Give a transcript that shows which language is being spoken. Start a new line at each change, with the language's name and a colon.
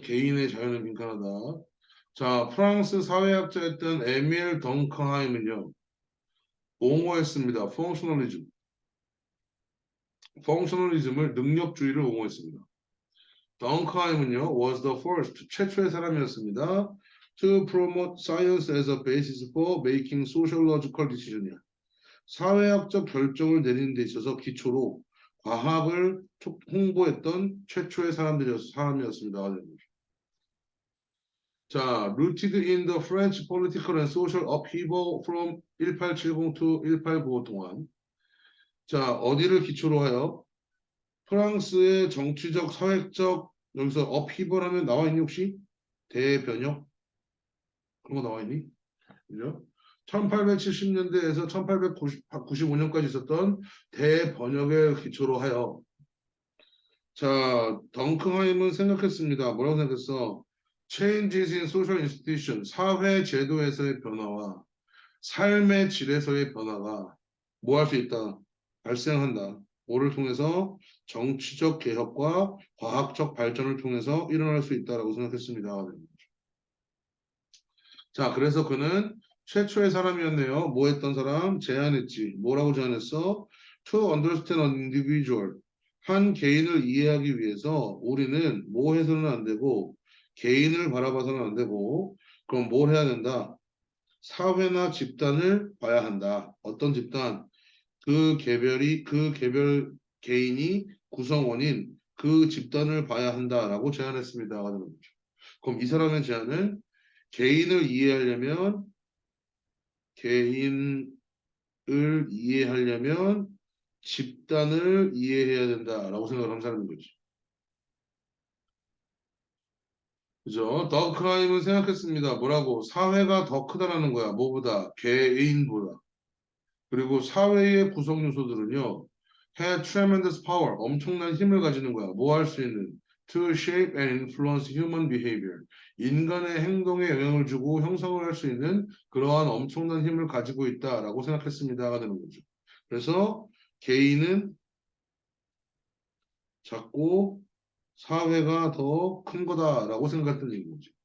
Korean: 개인의 자유는 빈칸하다. 자, 프랑스 사회학자였던 에밀 덩크하임은요, 옹호했습니다. 펑셔널리즘을 능력주의를 옹호했습니다. 덩크하임은요,
English: was the first,
Korean: 최초의 사람이었습니다.
English: To promote science as a basis for making sociological decisions.
Korean: 사회학적 결정을 내리는 데 있어서 기초로 과학을 홍보했던 최초의 사람이었습니다. 자,
English: rooted in the French political and social upheaval from 1870 to 1895
Korean: 동안 자, 어디를 기초로 하여 프랑스의 정치적, 사회적 여기서 upheaval 하면 나와 있니 혹시? 대변혁? 그런 거 나와 있니? 그죠? 1870년대에서 1895년까지 있었던 대번역을 기초로 하여 자, 덩크하임은 생각했습니다. 뭐라고 생각했어?
English: Changes in social institution,
Korean: 사회 제도에서의 변화와 삶의 질에서의 변화가 뭐 할 수 있다? 발생한다. 뭐를 통해서 정치적 개혁과 과학적 발전을 통해서 일어날 수 있다라고 생각했습니다. 자, 그래서 그는 최초의 사람이었네요. 뭐 했던 사람? 제안했지. 뭐라고 제안했어?
English: To understand an individual.
Korean: 한 개인을 이해하기 위해서 우리는 뭐 해서는 안 되고 개인을 바라봐서는 안 되고 그럼 뭘 해야 된다? 사회나 집단을 봐야 한다. 어떤 집단? 그 개별 개인이 구성원인 그 집단을 봐야 한다라고 제안했습니다. 그럼 이 사람의 제안은 개인을 이해하려면 개인을 이해하려면 집단을 이해해야 된다라고 생각을 한 사람인 거지. 그죠? 더 크라임은 생각했습니다. 뭐라고? 사회가 더 크다라는 거야. 뭐보다? 개인보다. 그리고 사회의 구성 요소들은요.
English: had tremendous power.
Korean: 엄청난 힘을 가지는 거야. 뭐 할 수 있는?
English: to shape and influence human behavior.
Korean: 인간의 행동에 영향을 주고 형성을 할 수 있는 그러한 엄청난 힘을 가지고 있다라고 생각했습니다가 되는 거죠. 그래서 개인은 작고 사회가 더 큰 거다라고 생각했던 얘기인 거죠.